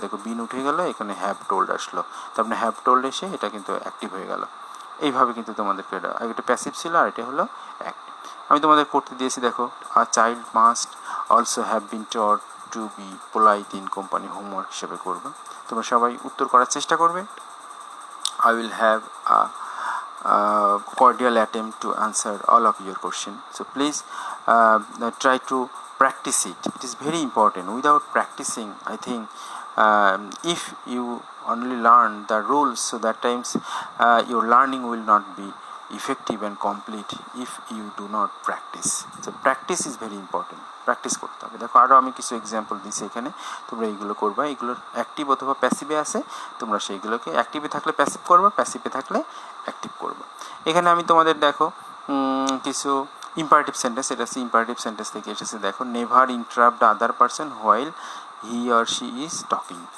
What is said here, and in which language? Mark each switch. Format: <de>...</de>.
<bn>দেখো বিন উঠে গেল, এখানে হ্যাভ টোল্ড আসলো, তারপরে হ্যাভ টোল্ড এসে এটা কিন্তু অ্যাক্টিভ হয়ে গেল। এইভাবে কিন্তু তোমাদেরকে এটা প্যাসিভ ছিল আর এটা হলো অ্যাক্টিভ। আমি তোমাদের করতে দিয়েছি, দেখো</bn> <en>a child must also have been taught to be polite in company,</en> <bn>homework হিসেবে করবে। তোমরা সবাই উত্তর করার চেষ্টা করবে।</bn> <en>I will have a cordial attempt to answer all of your questions. So please try to practice it. It is very important. Without practicing, I think if you only learn the rules, so that times your learning will not be effective and complete if you do not practice. So practice is very important.</en> <bn>Practice করতে হবে। দেখো আরও আমি কিছু example দিচ্ছি এখানে, তোমরা এইগুলো করবা। এগুলোর অ্যাক্টিভ অথবা প্যাসিভে আছে, তোমরা সেইগুলোকে অ্যাক্টিভে থাকলে প্যাসিভ করবা, প্যাসিভে থাকলে অ্যাক্টিভ করবা। এখানে আমি তোমাদের দেখো কিছু ইম্পারেটিভ সেন্টেন্স, এটা হচ্ছে ইম্পারেটিভ সেন্টেন্স থেকে এসেছে।</bn> <en>দেখো never interrupt the other person while he or she is talking.</en>